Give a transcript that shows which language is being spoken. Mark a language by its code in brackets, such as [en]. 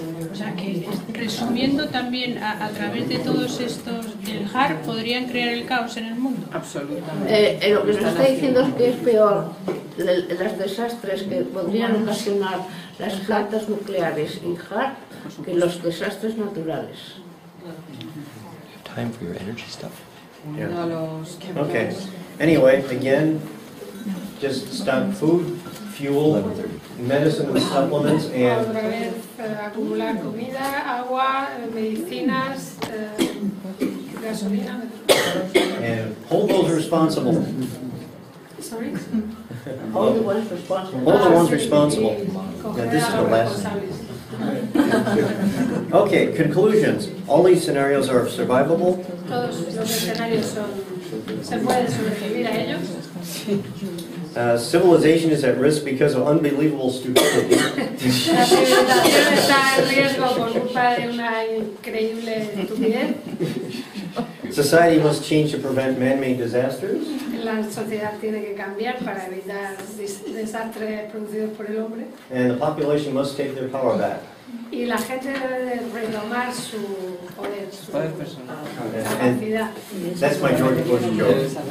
[es] O sea que, resumiendo también, a través de todos estos del HARP, podrían crear el caos en el mundo. Absolutamente. Lo que nos está diciendo es que es peor los desastres que podrían ocasionar las plantas nucleares y HARP que los desastres naturales. [en] Time for your energy stuff. Yeah. [es] No los [en] Okay. Anyway, again, just stock food, fuel, medicine and supplements, and [es] Otra vez acumular comida, agua, medicinas, gasolina. [en] and hold those responsible. Sorry? Hold the ones responsible. Hold the ones responsible. Now, this is the last. Okay, conclusions. All these scenarios are survivable. [es] Todos los escenarios se puede sobrevivir a ellos. [en] Civilization is at risk because of unbelievable stupidity. [es] La civilización está en riesgo por culpa de una increíble estupidez. [en] Society must change to prevent man-made disasters. [es] La sociedad tiene que cambiar para evitar desastres producidos por el hombre. [en] And the population must take their power back. [es] Y la gente debe de retomar su poder, su personal. capacidad. [en] That's my George Bush joke.